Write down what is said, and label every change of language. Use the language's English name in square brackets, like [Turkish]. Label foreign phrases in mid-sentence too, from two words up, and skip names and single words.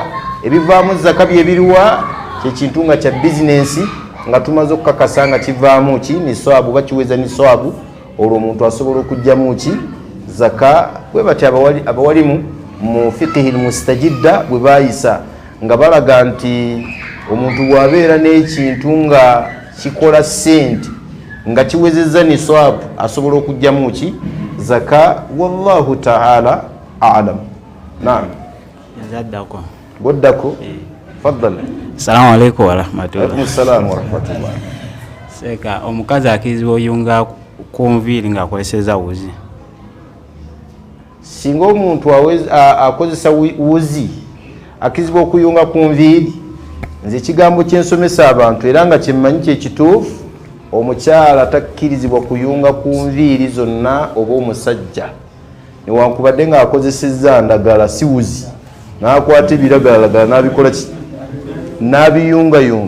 [Ganda] Ebivaamu zaka bye biriwa kyekintu nga kya bizinesi nga tumaze okukakasa nga kivaamu ki nisaabu oba kiweza nisaabu olwo omuntu asobola okujjamu ki zaka. Bwe bati abawalimu mu fiqihi mustajidda bwe bayisa nga balaga nti omuntu bw'abeera n'ekintu nga kikola sente nga kiwezezza nisaabu asobola okujjamu ki zaka. [Arabic] والله تعالى أعلم. نعم. [Ganda] Yazaddako. Goddako. Faddala. [Arabic] السلام عليكم ورحمة الله. وعليكم السلام ورحمة الله. [Ganda] Seka omukazi akirizibwa oyunga ku nviiri ng'akozeseza wuzi. Singa omuntu akozesa wuzi akizibwa okuyunga ku nviiri, nze ekigambo kyensomesa abantu era nga kyemmanyi kyekituufu, omukyala takkirizibwa kuyunga ku nviiri zonna oba omusajja newankubadde ng'akozesezza ndagala si wuzi n'akwata ebiragalalagala n'abikola ki n'abiyungayunga.